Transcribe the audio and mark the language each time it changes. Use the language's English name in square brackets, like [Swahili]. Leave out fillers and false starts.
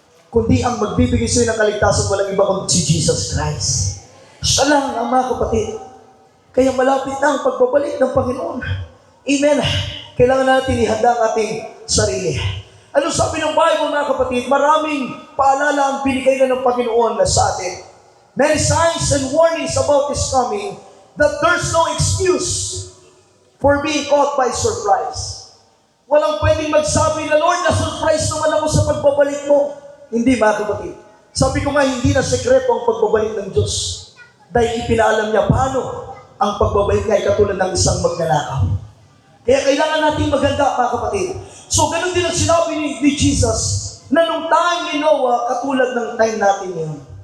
[Filipino] Kundi ang magbibigay sa iyo ng kaligtasan, walang iba kundi si Jesus Christ. Siya lang ang mga kapatid. Kaya malapit na ang pagbabalik ng Panginoon. Amen. Kailangan natin ihanda ang ating sarili. Ano sabi ng Bible, mga kapatid? Maraming paalala ang binigay na ng Panginoon na sa atin. [English] Many signs and warnings about His coming, that there's no excuse for being caught by surprise. [Filipino] Walang pwedeng magsabi na, Lord, na-surprise naman ako sa pagbabalik mo. Hindi, mga kapatid. Sabi ko nga, hindi na sekreto ang pagbabalik ng Diyos. Dahil ipinaalam niya paano ang pagbabalik niya ay katulad ng isang magnanakaw. Kaya kailangan natin maganda, mga kapatid. So, ganun din ang sinabi ni Jesus, na nung time ni Noah, katulad ng time natin ngayon.